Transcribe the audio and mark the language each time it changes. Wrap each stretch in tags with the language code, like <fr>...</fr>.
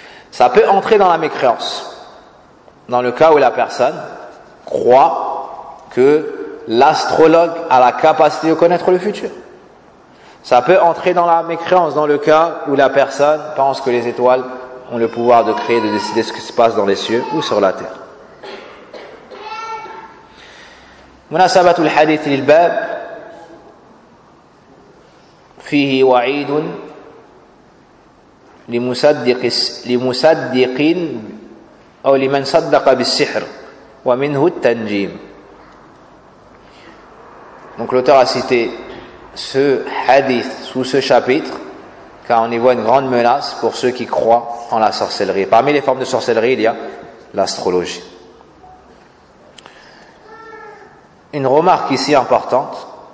<fr>Ça peut entrer dans la mécréance, dans le cas où la personne croit que l'astrologue a la capacité de connaître le futur. Ça peut entrer dans la mécréance dans le cas où la personne pense que les étoiles ont le pouvoir de créer, de décider ce qui se passe dans les cieux ou sur la terre.</fr> <ar>مناسبة الحديث للباب فيه وعيد لمصدق أو لمن صدق بالسحر ومنه التنجيم.</ar> <fr>Donc l'auteur a cité ce hadith sous ce chapitre car on y voit une grande menace pour ceux qui croient en la sorcellerie. Parmi les formes de sorcellerie, il y a l'astrologie. Une remarque ici importante.</fr>